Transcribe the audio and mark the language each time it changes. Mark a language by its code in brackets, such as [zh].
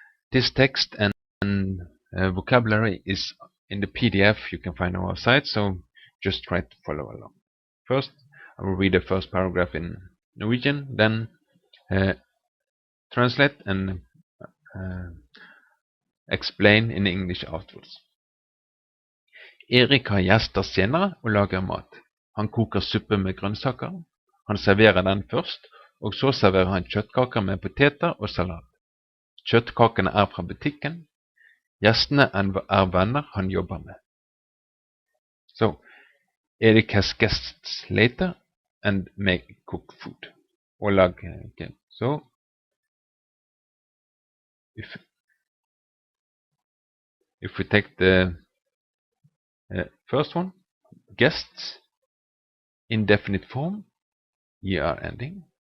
[en] This text and vocabulary is in the PDF you can find on our site, so just try to follow along. First, I will read the first paragraph in Norwegian, then translate and explain in English afterwards. [no] Erik har gjester senere og lager mat. Han koker suppe med grønnsaker. Han serverer den først, og så serverer han kjøttkaker med poteter og salat. Kjøttkakene er fra butikken. Gjestene er venner han jobber med. [en] So, Erik has guests later and make cook food. Og lage, okay. So, if we take the first one, guests, indefinite form, er ending.